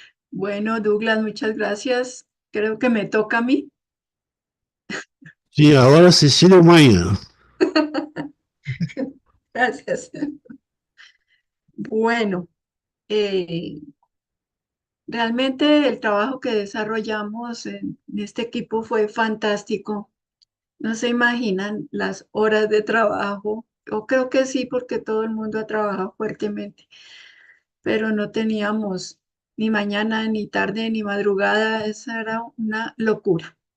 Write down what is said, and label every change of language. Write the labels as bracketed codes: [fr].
[es] Bueno, Douglas, muchas gracias. Creo que me toca a mí. [pt] Sim, agora Cecília Manhã. [es] Gracias. Bueno, realmente el trabajo que desarrollamos en este equipo fue fantástico. No se imaginan las horas de trabajo, o creo que sí, porque todo el mundo ha trabajado fuertemente, pero no teníamos ni mañana, ni tarde, ni madrugada, esa era una locura.